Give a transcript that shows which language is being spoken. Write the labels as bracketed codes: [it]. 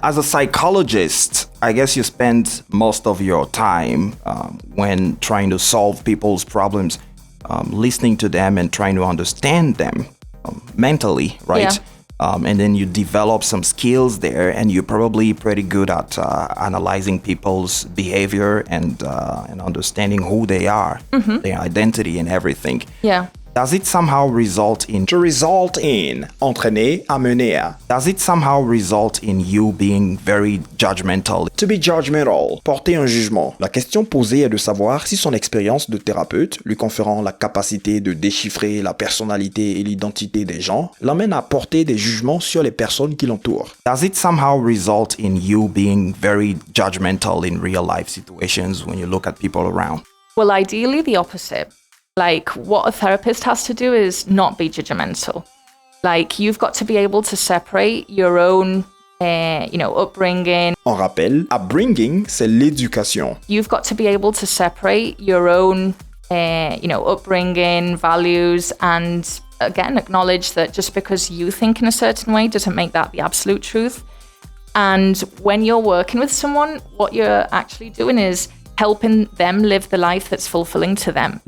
[en] As a psychologist, I guess you spend most of your time when trying to solve people's problems, listening to them and trying to understand them mentally, right? Yeah. And then you develop some skills there, and you're probably pretty good at analyzing people's behavior and understanding who they are, their identity and everything. Yeah. Does it somehow result in... To result in, [fr] entraîner, amener à. [en] Does it somehow result in you being very judgmental? To be judgmental, [fr] porter un jugement. La question posée est de savoir si son expérience de thérapeute, lui conférant la capacité de déchiffrer la personnalité et l'identité des gens, l'amène à porter des jugements sur les personnes qui l'entourent. [en] Does it somehow result in you being very judgmental in real life situations when you look at people around? Well, ideally the opposite. What a therapist has to do is not be judgmental. You've got to be able to separate your own, upbringing. [fr] En rappel, upbringing, c'est l'éducation. [en] You've got to be able to separate your own, upbringing, values, and again, acknowledge that just because you think in a certain way doesn't make that the absolute truth. And when you're working with someone, what you're actually doing is helping them live the life that's fulfilling to them.